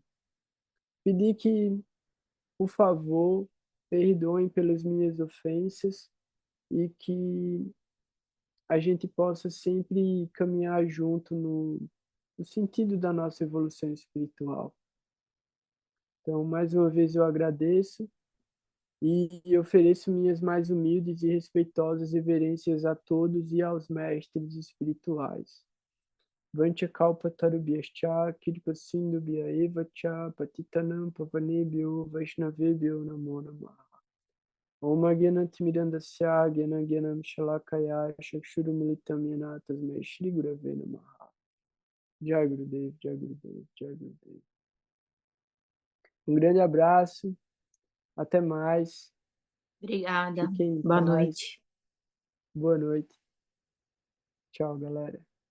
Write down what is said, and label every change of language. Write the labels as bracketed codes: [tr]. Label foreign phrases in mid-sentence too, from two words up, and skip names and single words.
[pt] Pedir que, por favor, perdoem pelas minhas ofensas e que a gente possa sempre caminhar junto no sentido da nossa evolução espiritual. Então, mais uma vez eu agradeço e ofereço minhas mais humildes e respeitosas reverências a todos e aos mestres espirituais. [sa] Vancha kalpa tarubhyascha kirpa sindhu eva cha patitanam pavanebhyo vaishnavebhyo namo namaha. Om Agyanantimirandasya Gyanagyanam Shalakaya Chakshurumilitam Yana Tasmai Shri Gurave Namaha. Jai Gurudev, Jai Gurudev, Jai Gurudev. [pt] Um grande abraço, até mais, Obrigada. fiquem em Boa paz, noite. boa noite. Tchau, galera.